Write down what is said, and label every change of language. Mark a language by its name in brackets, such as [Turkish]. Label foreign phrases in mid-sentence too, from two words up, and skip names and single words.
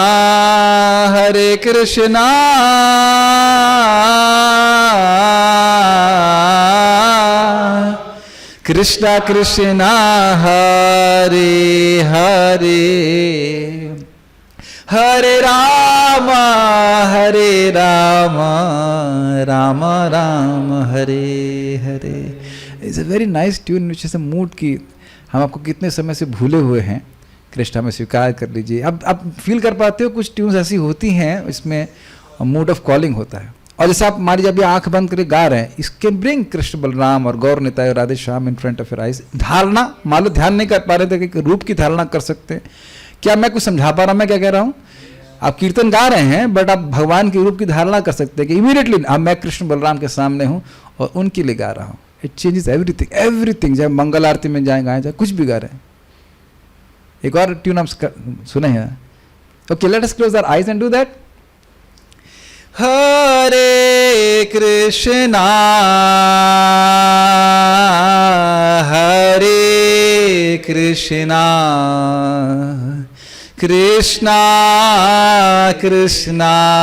[Sanskrit] कृष्णा कृष्णा हरे हरे, हरे राम राम राम हरे हरे। [English] it's a very nice tune which is a mood [Hindi] की हम आपको कितने समय से भूले हुए हैं, कृष्णा में स्वीकार कर लीजिए। अब आप फील कर पाते हो कुछ ट्यून्स ऐसी होती हैं, इसमें [English] mood of calling [Hindi] होता है। और जैसे आप हमारी जब आंख बंद करके गा रहे हैं, इसके ब्रिंग कृष्ण बलराम और गौर निताय और राधे श्याम [English] in front of your eyes. [Hindi] धारणा मान लो ध्यान नहीं कर पा रहे थे कि रूप की धारणा कर सकते हैं। क्या मैं कुछ समझा पा रहा हूँ? मैं क्या कह रहा हूँ? आप कीर्तन गा रहे हैं बट आप भगवान के रूप की धारणा कर सकते हैं कि इमीडिएटली अब मैं कृष्ण बलराम के सामने हूँ और उनके लिए गा रहा हूँ। [English] it changes everything everything. [Hindi] चाहे मंगल आरती में जाए गाएं, चाहे कुछ भी गा रहे हैं। एक और ट्यून हम सुने हैं। [English] OK, let us close our eyes and do that. [Sanskrit] हरे कृष्णा कृष्णा कृष्णा